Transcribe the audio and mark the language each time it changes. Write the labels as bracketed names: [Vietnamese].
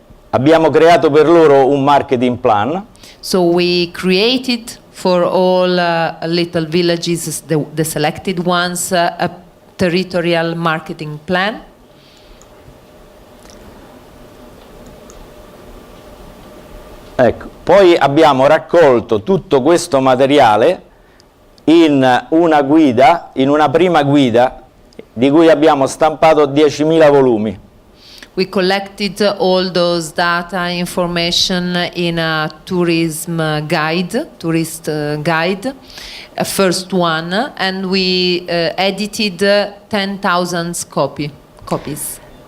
[Italian] Abbiamo creato per loro un marketing plan. [English] So we created for all little villages, the selected ones, a territorial marketing plan. [Italian] Ecco, poi abbiamo raccolto tutto questo materiale in una guida, in una prima guida di cui abbiamo stampato 10.000 volumi. [English] We collected all those data information in a tourist guide, a first one, and we edited 10,000 copies.